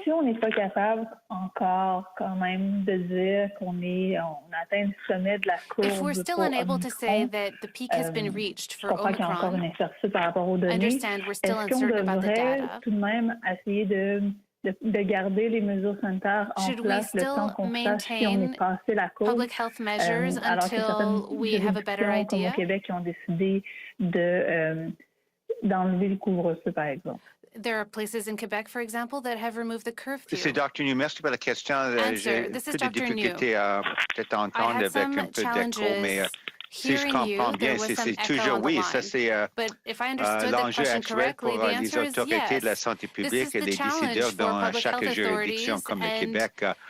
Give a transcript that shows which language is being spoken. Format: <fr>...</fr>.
<fr>Si on n'est pas capable encore quand même de dire qu'on atteint le sommet de la courbe,</fr> <en>if we're still unable to say that the peak has been reached for Omicron, I understand we're still uncertain about the data.</en> <fr>Tout de même essayer de garder les mesures sanitaires en place le temps qu'on sache si on est passé la courbe.</fr> <en>Public health measures until we have a better idea.</en> <fr>Comme au Québec qui ont décidé d'enlever le couvre-feu, par exemple.</fr> <en>There are places in Quebec, for example, that have removed the curfew.</en> <fr>C'est Dr. New. Merci pour la question. J'ai</fr> <en>This</en> <fr>peu</fr> <en>is</en> <fr>de</fr> <en>Dr.</en> <fr>difficultés à peut-être entendre avec un peu d'écho, mais si je comprends bien, c'est toujours oui, ça c'est l'enjeu actuel pour les autorités de la santé publique et les décideurs dans chaque juridiction comme le Québec.</fr>